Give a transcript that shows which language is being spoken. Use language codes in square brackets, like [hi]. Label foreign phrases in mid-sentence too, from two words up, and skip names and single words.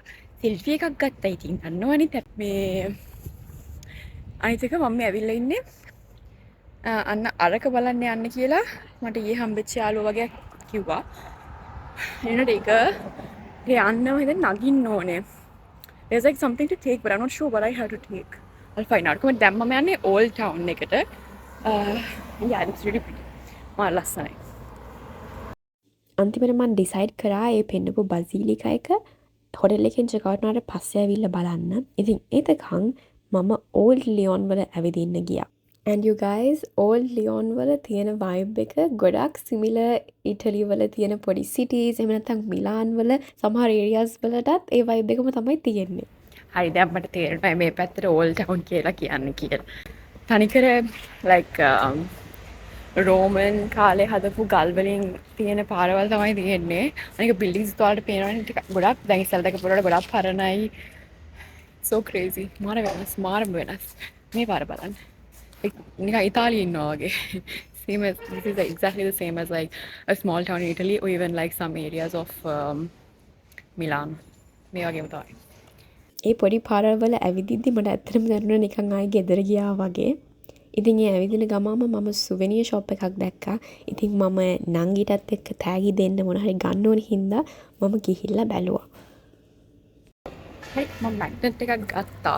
[si] සෙල්ෆි එකක් ගත්තා. ඉතින් අන්නවනේ මේ අනිත් එක මම ඇවිල්ලා ඉන්නේ අන්න අරක බලන්න යන්න කියලා මට ඊයේ හම්බෙච්ච යාළුවා වගේ කිව්වා. එනට ඒක යන්නම හිතෙන් නගින්න ඕනේ. [en] There's like something to take but I'm not sure what I have to take. I'll find out. [si] කොහොමද දැන් මම යන්නේ Old Town එකට. [en] Yeah, it's really pretty. [si] මා ලස්සනයි. අන්තිමට මන් ඩිසයිඩ් කරා ඒ පෙන්නපු බසිලිකා එක හොටෙල් එකෙන් [en] check out [si] වුණාට පස්සේ ඇවිල්ලා බලන්න. ඉතින් එතකන් මම Old Lyon වල ඇවිදින්න ගියා. [en] And you guys, [si] Old Lyon වල තියෙන vibe එක ගොඩක් similar ඉටලි වල තියෙන පොඩි cities එහෙම නැත්නම් මිලාන් වල සමහර areas වලටත් ඒ vibe එකම තමයි තියෙන්නේ. හරි දැන් මට තේරෙනවා මේ පැත්තට Old Town කියලා කියන්නේ කියලා. තනිකර like රෝමන් කාලේ හදපු ගල් වලින් තියෙන පාරවල් තමයි තියෙන්නේ. අනික buildings වලට පේනවනේ ටික ගොඩක් දැන් ඉස්සෙල්ලා දැකපු වලට ගොඩක් පරණයි. [en] So crazy. [si] මාර වෙනස්. මේ පාර බලන්න. නිකන් ඉතාලියේ ඉන්නවා වගේ. [en] Same as this is exactly the same as like a small town in Italy or even like some areas of Milan. [si] මේ වගේම තමයි. ඒ පොඩි පාරවල් ඇවිදිද්දි මට ඇත්තටම දැනුණා නිකන් ආයේ ගෙදර ගියා වගේ. ඉතින් ඒ ඇවිදින ගමම මම [en] souvenir shop [si] එකක් දැක්කා. ඉතින් මම නංගිටත් එක්ක තෑගි දෙන්න මොන හරි ගන්න ඕන හින්දා මම ගිහිල්ලා බැලුවා. හරි මම මැග්නට් එකක් ගත්තා.